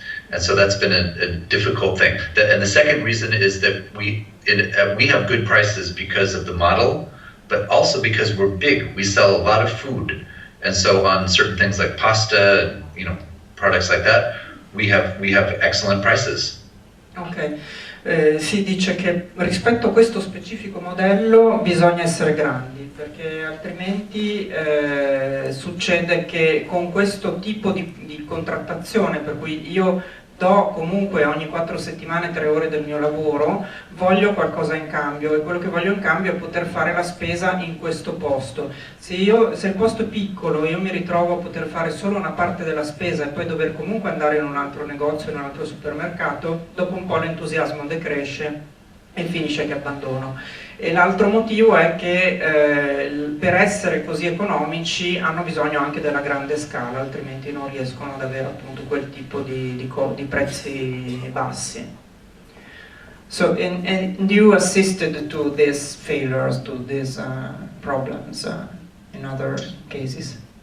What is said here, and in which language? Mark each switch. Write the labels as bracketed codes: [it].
[en] And so that's been a difficult thing. And the second reason is that we have good prices because of the model, but also because we're big. We sell a lot of food. And so on certain things like pasta, products like that, we have excellent prices. [it] Ok, si dice che rispetto a questo specifico modello bisogna essere grandi, perché altrimenti succede che con questo tipo di contrattazione, per cui io do comunque ogni 4 settimane 3 ore del mio lavoro, voglio qualcosa in cambio, e quello che voglio in cambio è poter fare la spesa in questo posto. Se il posto è piccolo, io mi ritrovo a poter fare solo una parte della spesa e poi dover comunque andare in un altro negozio, in un altro supermercato, dopo un po' l'entusiasmo decresce e finisce che abbandono. E l'altro motivo è che per essere così economici hanno bisogno anche della grande scala, altrimenti non riescono ad avere appunto quel tipo di prezzi bassi. [en] So, and you assisted to these failures, to these problems in other cases?